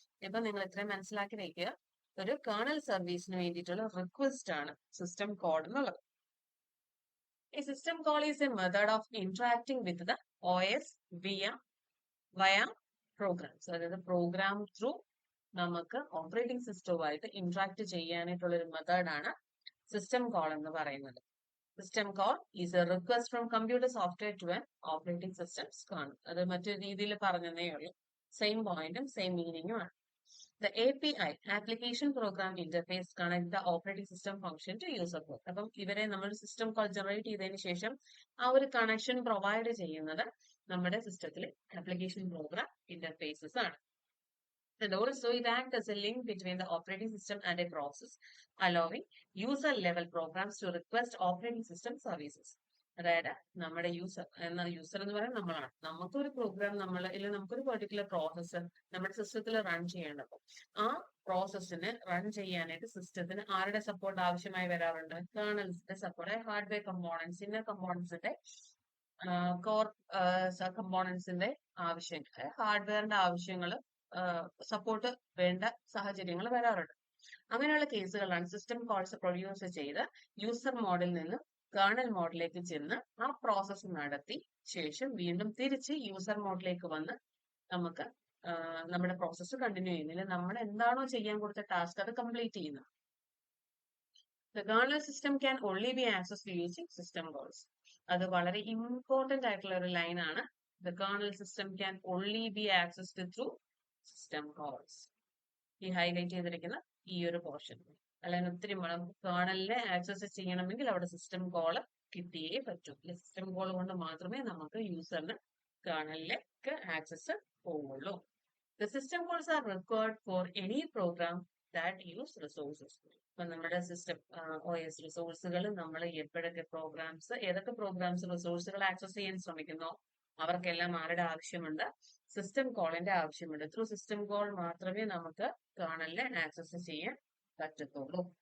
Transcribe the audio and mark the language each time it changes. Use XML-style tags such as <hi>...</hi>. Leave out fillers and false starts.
<ml>ഇപ്പൊ നിങ്ങൾ ഇത്രയും മനസ്സിലാക്കി വയ്ക്കുക, ഒരു കേർണൽ സർവീസിന് വേണ്ടിയിട്ടുള്ള റിക്വസ്റ്റ് ആണ് സിസ്റ്റം കോൾ എന്നുള്ളത്.</ml> <en>A system call is a method of interacting with the OS via programs.</en> <ml>അതായത് പ്രോഗ്രാം ത്രൂ നമുക്ക് ഓപ്പറേറ്റിംഗ് സിസ്റ്റവുമായിട്ട് ഇന്ററാക്ട് ചെയ്യാനായിട്ടുള്ള ഒരു മെത്തേഡാണ് സിസ്റ്റം കോൾ എന്ന് പറയുന്നത്.</ml> <en>system call is a request from computer software to an operating systems</en> <ml>കാണും. അത് മറ്റൊരു രീതിയിൽ പറഞ്ഞതേ ഉള്ളൂ. സെയിം പോയിന്റും സെയിം മീനിങ്ങും ആണ്.</ml> <en>The API, Application Program Interface, connect the operating system function to user code.</en> <ml>അപ്പം ഇവരെ നമ്മൾ സിസ്റ്റം കോൾ ജനറേറ്റ് ചെയ്തതിന് ശേഷം ആ ഒരു കണക്ഷൻ പ്രൊവൈഡ് ചെയ്യുന്നത് നമ്മുടെ സിസ്റ്റത്തിലെ ആപ്ലിക്കേഷൻ പ്രോഗ്രാം ഇന്റർഫേസസ് ആണ്.</ml> <en>And also it acts as a link between the operating system and a process, allowing user level programs to request operating system services.</en> <ml>അതായത് നമ്മുടെ യൂസർ എന്ന് പറയുന്നത് നമ്മളാണ്. നമുക്കൊരു പ്രോഗ്രാം അല്ലെങ്കിൽ നമുക്കൊരു പെർട്ടിക്കുലർ പ്രോസസ്സ് നമ്മുടെ സിസ്റ്റത്തിൽ റൺ ചെയ്യേണ്ടപ്പോൾ ആ പ്രോസസ്സിന് റൺ ചെയ്യാനായിട്ട് സിസ്റ്റത്തിന് ആരുടെ സപ്പോർട്ട് ആവശ്യമായി വരാറുണ്ട്, കേർണൽസിന്റെ support, hardware components, inner കമ്പോണൻസിന്റെ core കമ്പോണൻസിന്റെ ആവശ്യങ്ങൾ, ഹാർഡ്വെയറിന്റെ ആവശ്യങ്ങൾ സപ്പോർട്ട് വേണ്ട സാഹചര്യങ്ങൾ വരാറുണ്ട്. അങ്ങനെയുള്ള കേസുകളാണ് സിസ്റ്റം കോൾസ് പ്രൊഡ്യൂസ് ചെയ്ത് യൂസർ മോഡിൽ നിന്ന് കേർണൽ മോഡിലേക്ക് ചെന്ന് ആ പ്രോസസ്സ് നടത്തി ശേഷം വീണ്ടും തിരിച്ച് യൂസർ മോഡിലേക്ക് വന്ന് നമുക്ക് നമ്മുടെ പ്രോസസ്സ് കണ്ടിന്യൂ ചെയ്യുന്നില്ല, നമ്മൾ എന്താണോ ചെയ്യാൻ കൊടുത്ത ടാസ്ക് അത് കംപ്ലീറ്റ് ചെയ്യുന്നത്.</ml> <en>The kernel system can only be accessed using system calls.</en> <ml>അത് വളരെ ഇമ്പോർട്ടന്റ് ആയിട്ടുള്ള ഒരു ലൈനാണ്.</ml> <en>The kernel system can only be accessed through system calls.</en> <ml>ഈ ഹൈലൈറ്റ് ചെയ്തിരിക്കുന്ന ഈ ഒരു പോർഷൻ. അല്ലെങ്കിൽ ഒത്തിരി കേർണലിനെ ആക്സസ് ചെയ്യണമെങ്കിൽ അവിടെ സിസ്റ്റം കോൾ കിട്ടിയേ പറ്റൂ. സിസ്റ്റം കോൾ കൊണ്ട് മാത്രമേ നമുക്ക് യൂസറിന് കേർണലിലേക്ക് ആക്സസ് പോവുള്ളൂ.</ml> <en>The system calls are required for any program that use resources.</en> <ml>ഇപ്പൊ നമ്മുടെ സിസ്റ്റം OS റിസോഴ്സുകൾ നമ്മൾ എപ്പോഴൊക്കെ പ്രോഗ്രാംസ്, ഏതൊക്കെ പ്രോഗ്രാംസ് റിസോഴ്സുകൾ ആക്സസ് ചെയ്യാൻ ശ്രമിക്കുന്നോ അവർക്കെല്ലാം ആരുടെ ആവശ്യമുണ്ട്? സിസ്റ്റം കോളിന്റെ ആവശ്യമുണ്ട്. ത്രൂ സിസ്റ്റം കോൾ മാത്രമേ നമുക്ക് കേർണലിനെ ആക്സസ് ചെയ്യാൻ പറ്റത്തുള്ളൂ.</ml>